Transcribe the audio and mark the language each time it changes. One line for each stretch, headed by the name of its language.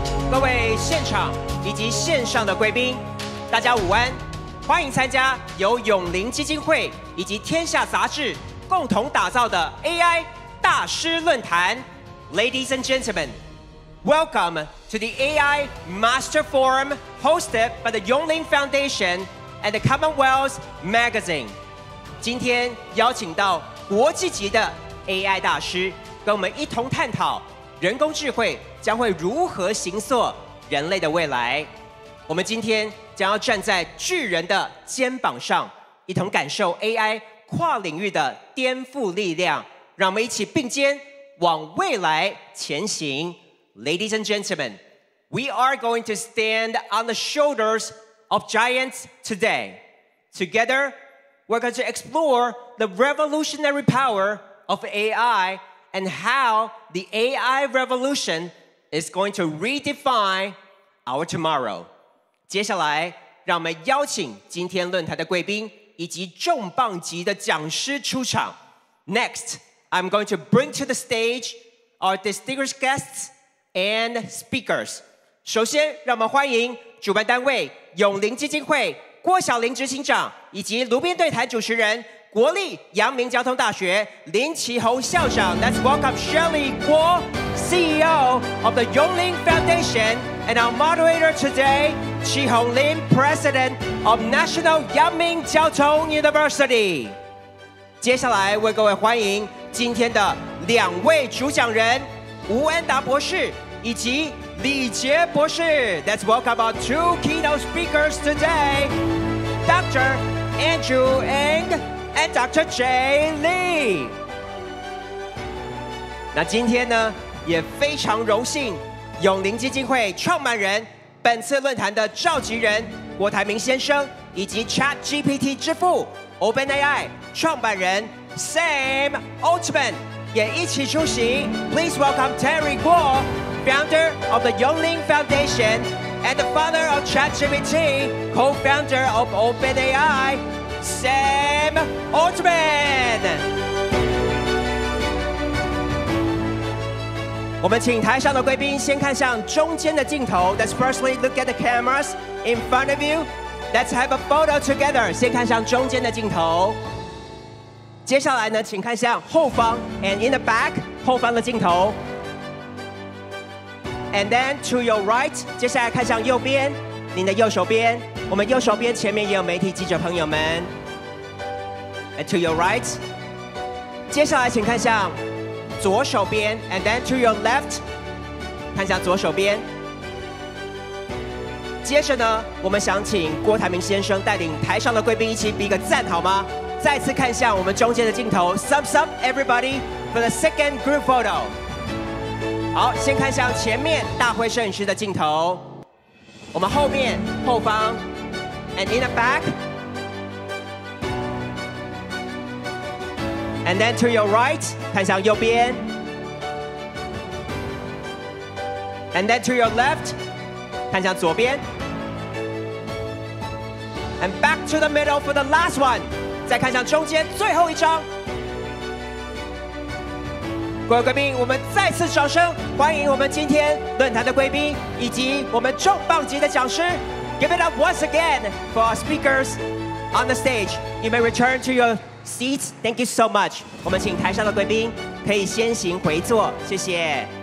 Chinese: 各位现场以及线上的贵宾，大家午安！欢迎参加由永龄基金会以及天下杂志共同打造的 AI 大师论坛。
English: Ladies and gentlemen, welcome to the AI Master Forum hosted by the Yongling Foundation and the Commonwealth Magazine.
Chinese: 今天邀请到国际级的 AI 大师，跟我们一同探讨人工智慧将会如何形塑人类的未来。我们今天将要站在巨人的肩膀上，一同感受 AI 跨领域的颠覆力量。让我们一起并肩往未来前行。
English: Ladies and gentlemen, we are going to stand on the shoulders of giants today. Together, we're going to explore the revolutionary power of AI and how the AI revolution is going to redefine our tomorrow.
Chinese: 接下来，让我们邀请今天论坛的贵宾以及重磅级的讲师出场。
English: Next, I'm going to bring to the stage our distinguished guests and speakers.
Chinese: 首先，让我们欢迎主办单位永龄基金会郭晓玲执行长以及炉边对谈主持人国立阳明交通大学林奇宏校长。
English: Let's welcome Shirley Gold, CEO of the Yongling Foundation, and our moderator today, Chi Hong Lim, President of National Yangming
Chinese: 交通
English: University.
Chinese: 接下来为各位欢迎今天的两位主讲人吴恩达博士以及李杰博士。
English: Let's welcome our two keynote speakers today, Dr. Andrew Ng and Dr. Jay Lee.
Chinese: 那今天呢，也非常荣幸，永龄基金会创办人、本次论坛的召集人郭台铭先生，以及 ChatGPT 之父 OpenAI 创办人 Sam Altman 也一起出席。
English: Please welcome Terry Guo, founder of the Yongling Foundation and the father of ChatGPT, co-founder of OpenAI, Sam Altman.
Chinese: 我们请台上的贵宾先看向中间的镜头。
English: Let's firstly look at the cameras in front of you. Let's have a photo together.
Chinese: 先看向中间的镜头。接下来呢，请看向后方
English: and in the back
Chinese: 后方的镜头。
English: And then to your right，
Chinese: 接下来看向右边，您的右手边，我们右手边前面也有媒体记者朋友们。
English: And to your right，
Chinese: 接下来请看向左手边
English: ，and then to your left，
Chinese: 看向左手边。接着呢，我们想请郭台铭先生带领台上的贵宾一起比个赞，好吗？再次看向我们中间的镜头
English: ，Thumbs up everybody for the second group photo。
Chinese: 好，先看向前面大会摄影师的镜头，我们后面、后方 ，
English: and in the back。 And then to your right，
Chinese: 看向右边。
English: And then to your left，
Chinese: 看向左边。
English: And back to the middle for the last one，
Chinese: 再看向中间最后一张。各位贵宾，我们再次掌声欢迎我们今天论坛的贵宾以及我们重磅级的讲师。
English: Give it up once again for our speakers on the stage. You may return to your seats. Thank you so much.
Chinese: 我们请台上的贵宾可以先行回座，谢谢。